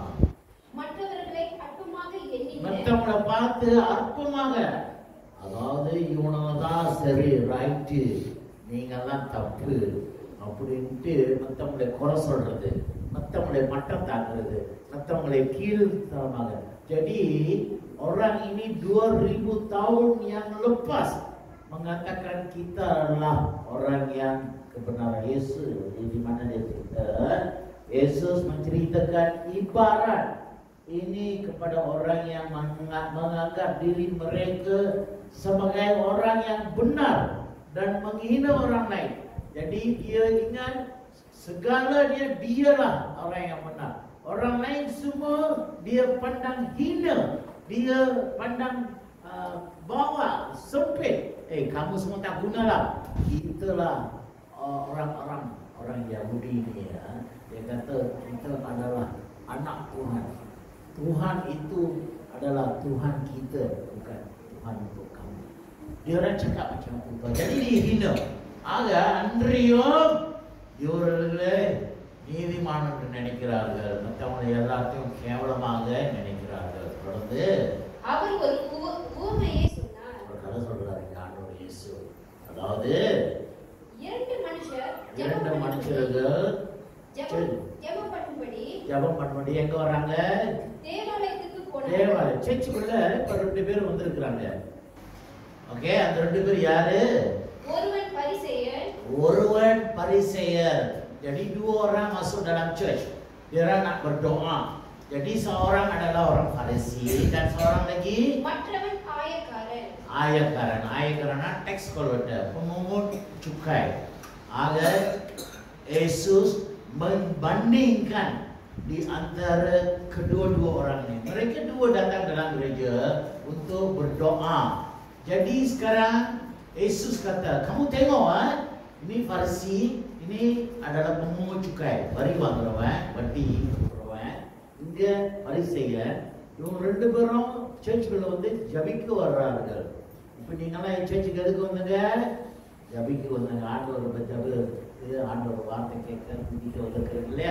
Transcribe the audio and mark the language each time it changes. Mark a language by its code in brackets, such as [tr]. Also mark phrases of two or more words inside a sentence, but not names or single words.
[ta] மற்றவர்களை அற்பமாக எண்ணி, மற்றவங்களை பார்த்து அற்பமாக, அதாவது இவனதான் சரி, ரைட்டு, நீங்கெல்லாம் தப்பு அப்படின்ட்டு மற்றவங்களை குறை சொல்றது, மற்றவங்களை மட்டம் தாக்குறது, மற்றவங்களை கீழ்த்தரமாக. [ms] Jadi orang ini 2000 tahun yang lepas mengatakan kita adalah orang yang kebenaran Yesus. Di mana dia cerita, Yesus menceritakan ibarat ini kepada orang yang menganggap diri mereka sebagai orang yang benar dan menghina orang lain. Jadi dia ingat segala dialah orang yang benar. Orang lain semua dia pandang hina, dia pandang bawah, sempit. Kamu semua tak gunalah. Itulah orang Yahudi ni ya. Dia kata kita adalah anak Tuhan. Tuhan itu adalah Tuhan kita, bukan Tuhan untuk kamu. Dia orang cakap macam itu. Jadi dihina. [ta] Aga அன்றியும் இவர்களே நீதிமான் என்று நினைக்கிறார்கள், மற்றவங்களை எல்லாத்தையும் கேவலமாக நினைக்கிறார்கள். தொடர்ந்து அவர் ஒரு உவமையை சொன்னார். ஒரு கதை சொல்றாரு ஆண்டவர் இயேசு. அதாவது இரண்டு மனுஷர்கள் ஜெபம் பண்ணும்படி எங்க வராங்க? தேவாலயத்துக்கு போனாங்க. தேவாலயம் சர்ச்சுக்குள்ள இப்ப 2 பேர் வந்திருக்கிறாங்க. ஓகே, அந்த 2 பேர் யாரு? [ms] Orang Pariseer. Jadi 2 orang masuk dalam church. Dia orang nak berdoa. Jadi seorang adalah orang Farisi dan seorang lagi [ta] மற்றவன் ஆயக்காரன். [ms] Ayakaran [en] tax collector, [ms] pemungut cukai. Agar Yesus membandingkan di antara kedua-dua orang ini. Mereka dua datang dalam gereja untuk berdoa. Jadi sekarang Yesus kata, kamu tengok ini Farisi, ini adalah pemungut cukai. [ta] Bari வாங்குறவன், வட்டி கொடுக்கிறவன். இந்த பரிசேயர், இவங்க 2 பேரும் சர்ச்சுக்குள்ள வந்து ஜெபிக்க வர்றார்கள். இப்போ நீங்கலாம் சர்ச்சுக்கு எதுக்கு வந்தீங்க? ஜெபிக்க வந்தீங்க. ஆண்டவரை ஜெபு, ஆண்டவர் வார்த்தை கேட்க துதிக்க வந்திருக்கிறீங்க இல்லையா?